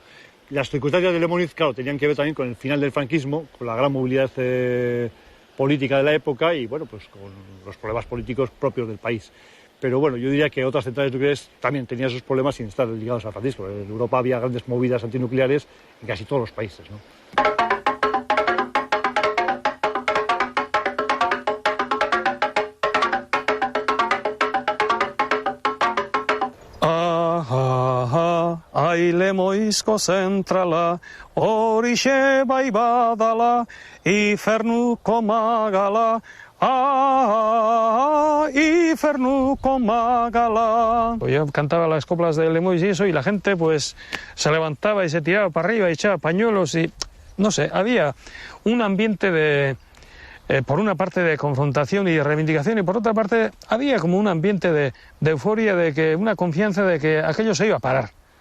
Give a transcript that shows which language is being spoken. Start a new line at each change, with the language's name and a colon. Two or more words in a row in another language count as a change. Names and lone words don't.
Spanish: Las circunstancias del Lemoniz, claro, tenían que ver también con el final del franquismo, con la gran movilidad política de la época y, bueno, pues con los problemas políticos propios del país. Pero bueno, yo diría que otras centrales nucleares también tenían esos problemas sin estar ligados a Francisco. En Europa había grandes movidas antinucleares en casi todos los países, ¿no?
Basque: Ai Lemoizko zentrala, horixe bai badala, ifernuko magala, ifernuko magala.
Spanish: Yo cantaba las coplas de Lemoiz y eso, y la gente pues se levantaba y se tiraba para arriba y echaba pañuelos y, no sé, había un ambiente de... por una parte de confrontación y de reivindicación y por otra parte había como un ambiente de euforia, de que una confianza de que aquello se iba a parar.